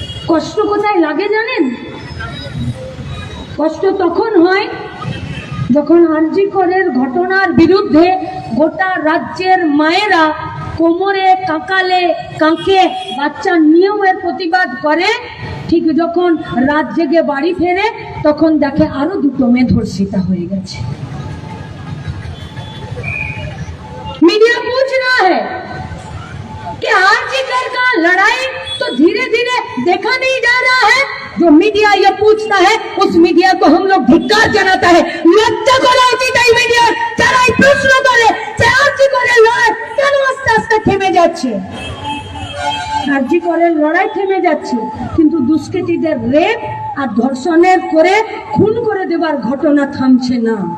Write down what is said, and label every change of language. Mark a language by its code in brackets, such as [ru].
[bn] কষ্ট কোথায় লাগে জানেন? কষ্ট তখন হয় যখন আরজি করের ঘটনার বিরুদ্ধে গোটা রাজ্যের মায়েরা কোমরে কাকালে কাঁকে বাচ্চা নিয়েও এর প্রতিবাদ করে। ঠিক যখন রাত জেগে বাড়ি ফেরে তখন দেখে আরো 2 মেয়ে ধর্ষিতা হয়ে গেছে। [hi] मीडिया पूछ रहा है कि आरजी कर का लड़ाई तो धीरे धीरे देखा नहीं जा रहा है। जो मीडिया ये पूछता है उस मीडिया को हम लोग धिक्कार जनाता है। लज्जा करा उचित है मीडिया [bn] যারা এই প্রশ্ন করে যে আরজি করে লড়াই কেন আস্তে আস্তে থেমে যাচ্ছে। আরজি করে লড়াই থেমে যাচ্ছে, কিন্তু দুষ্কৃতীদের রেপ আর ধর্ষণের করে খুন করে দেবার ঘটনা থামছে না।